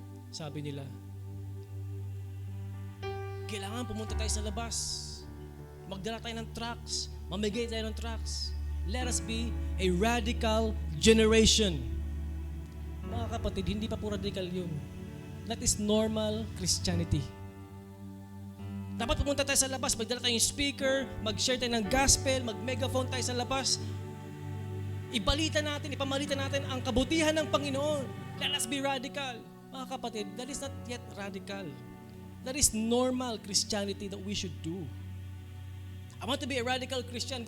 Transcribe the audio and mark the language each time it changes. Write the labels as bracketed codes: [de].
[tl] Sabi nila, kailangan pumunta tayo sa labas. Magdala tayo ng tracts. Mamigay tayo ng tracts. [en] Let us be a radical generation. [tl] Mga kapatid, hindi pa po radical yun. [en] That is normal Christianity. [tl] Dapat pumunta tayo sa labas, magdala tayong speaker, mag-share tayo ng gospel, mag-megaphone tayo sa labas. Ibalita natin, ipamalita natin ang kabutihan ng Panginoon. [en] Let us be radical. [tl] Mga kapatid, [en] that is not yet radical. That is normal Christianity that we should do. I want to be a radical Christian.